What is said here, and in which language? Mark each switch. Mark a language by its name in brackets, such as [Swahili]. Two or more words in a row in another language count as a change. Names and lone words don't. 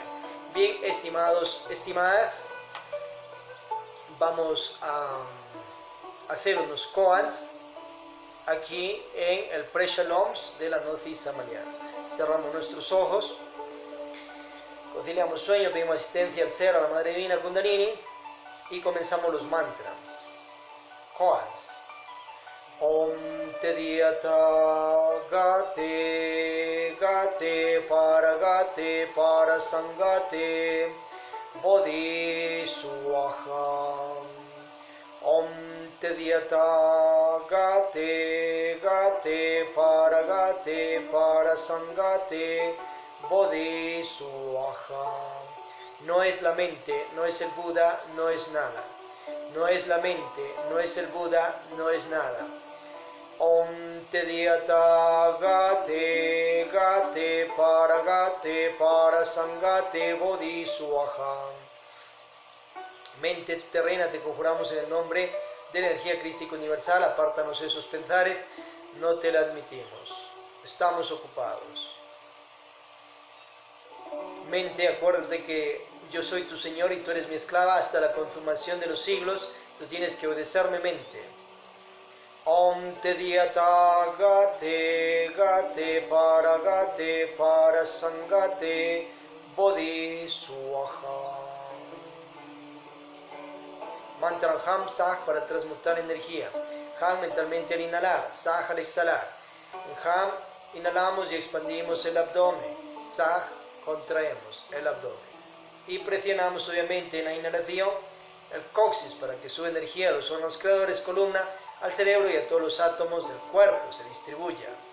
[Spanish] Bien, estimados, estimadas, vamos a hacer unos koans aquí en el Pre-Shaloms de la Noche Samanial. Cerramos nuestros ojos, conciliamos sueño, pedimos asistencia al ser, a la Madre Divina Kundalini, y comenzamos los mantras. Koans. [Sanskrit] ॐ तद्यथा गते गते पर सङ्गते बोधि स्वाहा. ॐ तद्यथा गते गते पर सङ्गते बोधि स्वाहा. [Spanish] No es la mente, no es el Buda, no es nada. No es la mente, no es el Buda, no es nada. [Sanskrit] ॐ तद्यथा गते गते पर सङ्गते बोधि स्वाहा. [Spanish] Mente terrena, te conjuramos en el nombre de la energía crística universal, apártanos esos pensares, no te la admitimos. Estamos ocupados. Mente, acuérdate que yo soy tu Señor y tú eres mi esclava hasta la consumación de los siglos. Tú tienes que obedecerme, mente. [Sanskrit] ॐ तद्यथा गते गते पर सङ्गते बोधि स्वाहा. [Spanish] Mantra [Sanskrit] हं सः [Spanish] para transmutar energía. Ham mentalmente al inhalar, Sah al exhalar. En Ham inhalamos y expandimos el abdomen. Sah contraemos el abdomen. Y presionamos obviamente en la inhalación el coxis para que su energía a los órganos creadores, columna, al cerebro y a todos los átomos del cuerpo se distribuya.